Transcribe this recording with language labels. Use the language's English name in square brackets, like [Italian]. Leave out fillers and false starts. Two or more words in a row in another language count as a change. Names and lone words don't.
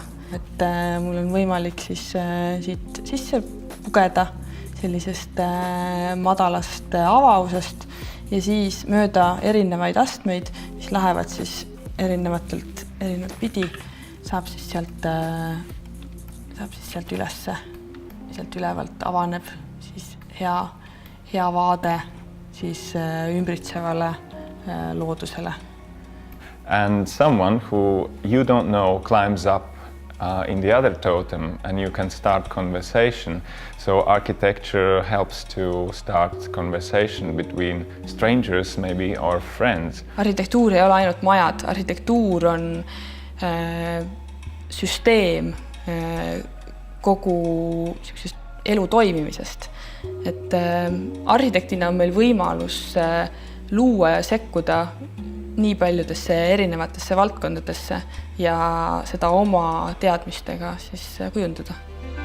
[Estonian] Et mul on võimalik siis siit sisse pugeda sellisest madalast avavusest ja siis mööda erinevaid astmeid, mis lähevad siis erinevalt pidi, saab siis sealt ülesse, sealt ülevalt avaneb siis hea vaade siis ümbritsevale loodusele. [English] And someone who you don't know climbs up in the other totem and you can start conversation. So architecture helps to start conversation between strangers maybe or friends. [Estonian] Arhitektuur ei ole ainult majad, arhitektuur on süsteem kogu elu toimimisest. Et arhitektina on meil võimalus luua ja sekkuda nii paljudesse erinevatesse valdkondadesse ja seda oma teadmistega siis kujundada.